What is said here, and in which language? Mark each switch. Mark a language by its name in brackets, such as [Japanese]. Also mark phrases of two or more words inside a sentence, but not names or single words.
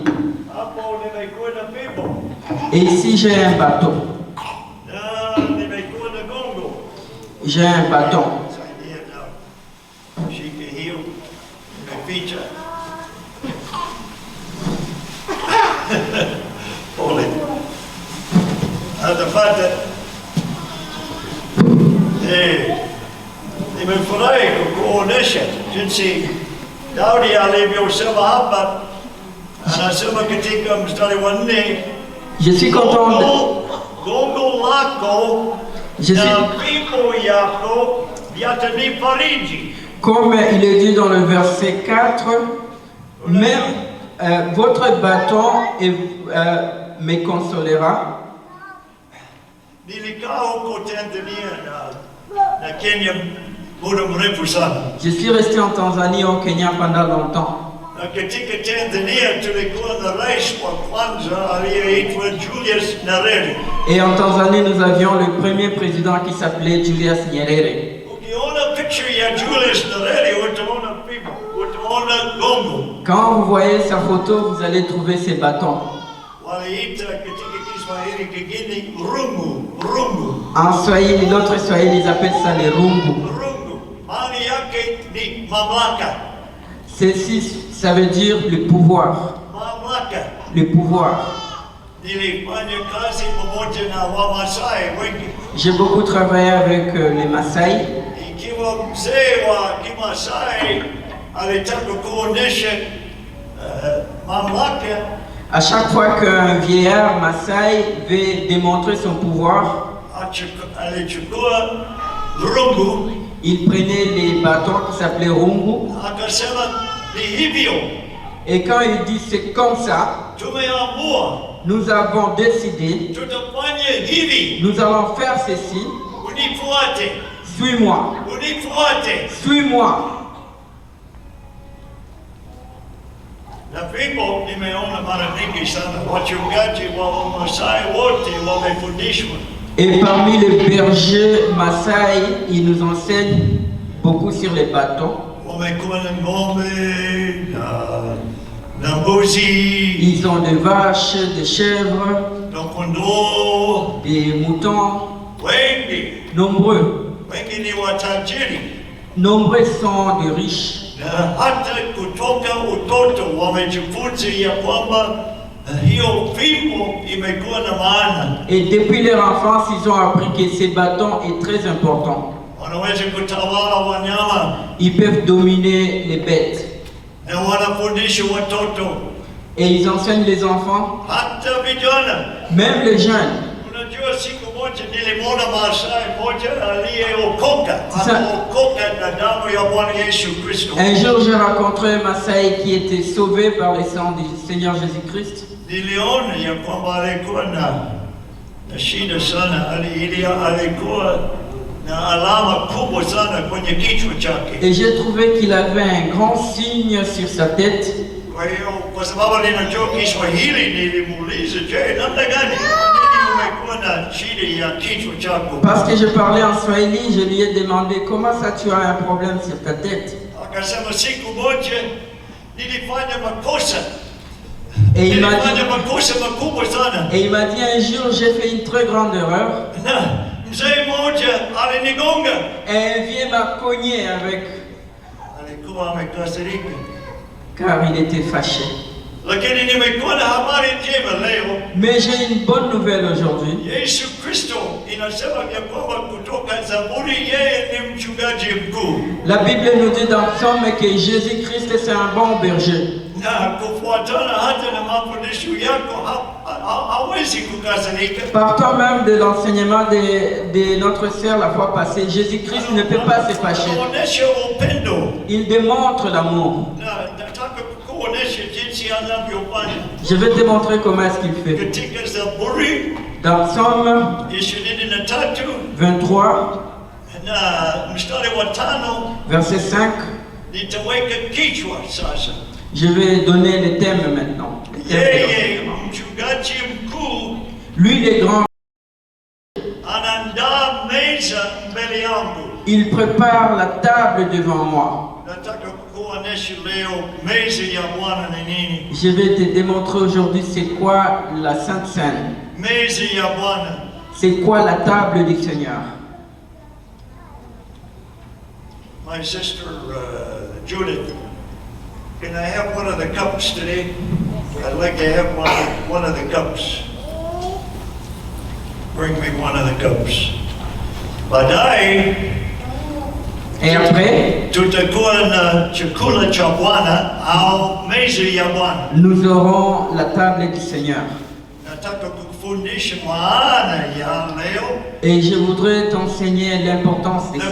[Swahili] Hapo nimekuwa na fimbo [French] Et ici, j'ai un bateau. [Swahili] na nimekuwa na gongo. [French] J'ai un bâton. [Swahili] Saidia na shike hiyo nimeficha. Pole. Atapata. Nimefurahi kukuonesha jinsi Daudi alivyosema hapa. Anasema katika mstari wa 4, [French] Je suis content de... [Swahili] gongo lako [French] Je [Swahili] na [French] suis... [Swahili] fimbo yako vyatanifariji. [French] Comme il est dit dans le verset 4, même votre bâton me consolera. [Swahili] Nilikaa huko Tanzania na Kenya muda mrefu sana. [French] Je suis resté en Tanzanie et au Kenya pendant longtemps. [Swahili] Na katika Tanzania tulikuwa na rais wa kwanza aliyeitwa Julius Nyerere. [French] Et en Tanzanie, nous avions le premier président qui s'appelait Julius Nyerere. [Swahili] Ukiona picture ya Julius Nyerere utaona fimbo, utaona gongo. [French] Quand vous voyez sa photo, vous allez trouver ses bâtons. [Swahili] Waliita katika Kiswahili kigeni rungu. [French] En Swahili, l'autre Swahili, ils appellent ça les rungu. [Swahili] Rungu. Maana yake ni mamlaka. [French] Ceci, ça veut dire le pouvoir. [Swahili] Mamlaka. [French] Le pouvoir. [Swahili] Nilifanya kazi pamoja na Wamasai wengi. [French] J'ai beaucoup travaillé avec les Maasai. [Swahili] Ikiwa mzee wa Kimasai alitaka kuonesha mamlaka, [French] À chaque fois qu'un vieillard Maasai veut démontrer son pouvoir, [Swahili] alichukua rungu, [French] il prenait les bâtons qui s'appelaient rungu. [Swahili] akasema ni hivyo, [French] Et quand il dit c'est comme ça, [Swahili] tumeamua [French] nous avons décidé, [Swahili] tutafanya hivi, [French] nous allons faire ceci. [Swahili] unifuate, [French] Suis-moi. [Swahili] unifuate. [French] Suis-moi. [Swahili] Na fimbo nimeona mara nyingi sana wachungaji wa Wamasai wote wamefundishwa. [French] Et parmi les bergers Maasai, ils nous enseignent beaucoup sur les bâtons. [Swahili] Wamekuwa na ng'ombe na mbuzi, [French] Ils ont des vaches, des chèvres, [Swahili] na kondoo, [French] des moutons, [Swahili] wengi [French] nombreux. [Swahili] ni watajiri, [French] Nombreux sont des riches. [Swahili] na hata kutoka utoto wamejifunza ya kwamba hiyo fimbo imekuwa na maana. [French] Et depuis leur enfance, ils ont appris que ces bâtons est très important. [Swahili] Wanaweza kutawala wanyama [French] Ils peuvent dominer les bêtes. [Swahili] na wanafundisha watoto, [French] Et ils enseignent les enfants, [Swahili] hata vijana. [French] même les jeunes. [Swahili] Unajua, siku moja nilimwona Maasai moja aliyeokoka, Sasa- akaokoka na damu ya Bwana Yesu Kristo. [French] Un jour, j'ai rencontré un Maasai qui était sauvé par le sang du Seigneur Jésus-Christ. [Swahili] Niliona ya kwamba alikuwa na shida sana, alikuwa na alama kubwa sana kwenye kichwa chake. [French] Et j'ai trouvé qu'il avait un grand signe sur sa tête. [Swahili] Kwa hiyo, kwa sababu ninajua Kiswahili, nilimuuliza, je, namna gani umekuwa na shida ya kichwa chako? [French] Parce que je parlais en Swahili, je lui ai demandé comment ça tu as un problème sur ta tête. [Swahili] Akasema, siku moja nilifanya makosa. [French] Et il m'a [Swahili] Nilifanya [French] dit, [Swahili] makosa makubwa sana. [French] un jour j'ai fait une très grande erreur. [Swahili] Na mzee mmoja alinigonga. [French] Et un vieux m'a cogné avec, [Swahili] Alikuwa amekasirika. [French] car il était fâché. [Swahili] Lakini nimekuwa na habari njema leo. [French] Mais j'ai une bonne nouvelle aujourd'hui. [Swahili] Yesu Kristo inasema ya kwamba kutoka Zaburi, yeye ni mchungaji mkuu. [French] La Bible nous dit dans Psaume que Jésus-Christ c'est un bon berger. [Swahili] Na kufuatana hata na mafundisho yako hawezi kukasirika. [French] Partant même de l'enseignement de notre sœur la fois passée, Jésus-Christ ne peut pas se fâcher. [Swahili] Anaonyesha upendo. [French] Il démontre l'amour. [Swahili] Na nataka kuonyesha jinsi anavyofanya. [French] Je vais te montrer comment est-ce qu'il fait. [Swahili] Katika Zaburi [French] Dans Psaume [Swahili] 23 [French] 23, [Swahili] na mstari wa 5 [French] verset 5, [Swahili] nitaweka kichwa sasa. [French] je vais donner les thèmes maintenant. Les thèmes de [Swahili] Yeye [French] l'enseignement. [Swahili] mchungaji mkuu [French] Lui, les grands, [Swahili] anaandaa meza mbele yangu. [French] il prépare la table devant moi. [Swahili] Nataka kuonyesha leo meza ya Bwana ni nini. [French] Je vais te démontrer aujourd'hui c'est quoi la Sainte Seine. [Swahili] Meza ya Bwana. [French] C'est quoi la table du Seigneur. [English] My sister Judith, can I have one of the cups today? I'd like to have one of the cups. Bring me one of the cups. [Swahili] Baadaye [French] Et après, [Swahili] tutakuwa na chakula cha Bwana au meza ya Bwana. [French] nous aurons la table du Seigneur. [Swahili] Nataka kufundisha maana ya leo [French] Et je voudrais t'enseigner l'importance de